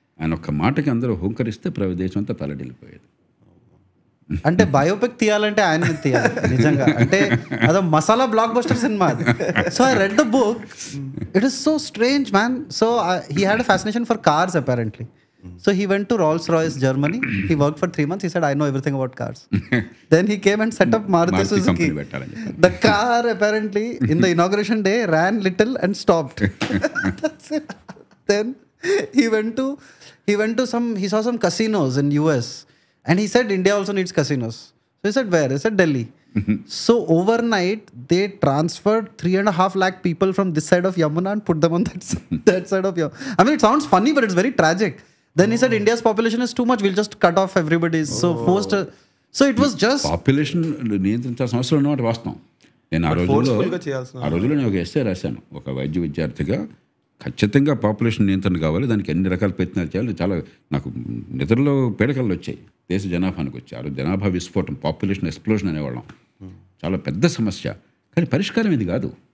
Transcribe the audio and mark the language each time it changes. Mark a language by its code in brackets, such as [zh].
[te] ఆయన ఒక్క మాటకి అందరూ హోంకరిస్తే దేశం అంతా తలడిల్లిపోయేది. అంటే బయోపిక్ తీయాలంటే ఆయన తీయాలి నిజంగా. అంటే అదో మసాలా బ్లాక్ బస్టర్ సినిమా అది. [en] So I read the book, it is so strange man. So he had a fascination for cars apparently. So he went to Rolls-Royce, Germany. He worked for 3 months. He said, I know everything about cars. Then he came and set up Maruti Maruti Suzuki. [te] company పెట్టాలని చెప్పాను. [en] The car apparently in the inauguration day ran little and stopped. That's it. Then he saw some casinos in US and he said India also needs casinos. So he said, where? He said Delhi. So overnight they transferred 3.5 lakh people from this side of Yamuna and put them on that side of Yamuna. I mean, it sounds funny, but it's very tragic. Then he said India's population is too much. We'll just cut off everybody. So so it was just [te] population నియంత్రించాల్సిన అవసరం ఉన్నమాట వాస్తవం. నేను forcefulగా చేయాల్సిన ఆ రోజుల్లో నేను ఒక essay రాశాను. ఒక వైద్య విద్యార్థిగా ఖచ్చితంగా పాపులేషన్ నియంత్రణ కావాలి, దానికి ఎన్ని రకాల ప్రయత్నాలు చేయాలి. చాలా నాకు నిద్రలో పీడకలు వచ్చాయి. దేశ జనాభానికి వచ్చి ఆ రోజు జనాభా విస్ఫోటం, పాపులేషన్ ఎక్స్ప్లోజన్ అనేవాళ్ళం. చాలా పెద్ద సమస్య. కానీ పరిష్కారం ఇది కాదు.